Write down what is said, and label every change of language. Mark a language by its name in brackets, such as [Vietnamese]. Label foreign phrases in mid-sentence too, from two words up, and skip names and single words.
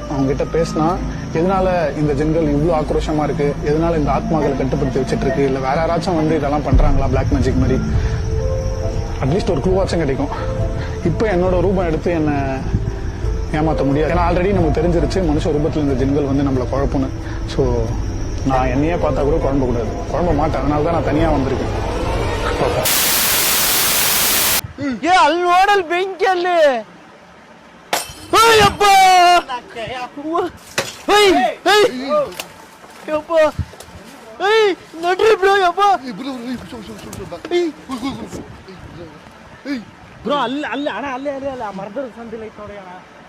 [Tamil] அவங்க கிட்ட பேசினா எதனால இந்த ஜிங்கல் இவ்வளோ ஆக்ரோஷமா இருக்கு, எதனால இந்த ஆத்மாக்களை கட்டுப்படுத்தி வச்சுட்டு இருக்கு, இல்லை வேற யாராச்சும் வந்து இதெல்லாம் பண்றாங்களா [English] black magic [Tamil] மாதிரி, அட்லீஸ்ட் ஒரு க்ளூவாச்சும் கிடைக்கும். இப்போ என்னோட ரூபம் எடுத்து என்ன ஏமாற்ற முடியாது. ஏன்னா ஆல்ரெடி நமக்கு தெரிஞ்சிருச்சு மனுஷ ரூபத்தில் இந்த ஜின்கள் வந்து நம்மளை குழப்பணும். ஸோ நான் என்னையே பார்த்தா கூட குழம்ப கூடாது, குழம்ப மாட்டேன். அதனால தான் நான் தனியாக வந்திருக்கேன். [Kannada] ಅಲ್ಲಿ ನೋಡಲ್ ಬೆಂಕಿಯಲ್ಲಿ ಅಯ್ಯಪ್ಪ ನಡ್ರಿ ಬ್ರೋ. ಯಪ್ಪ ಬ್ರೋ ಅಲ್ಲಿ ಅಲ್ಲಿ ಅಣ್ಣ ಅಲ್ಲೇ ಅಲ್ಲೇ ಅಲ್ಲ ಮರದ ಸಂದಿಲ್ಲ ಐತ್ ನೋಡಿ ಅಣ್ಣ.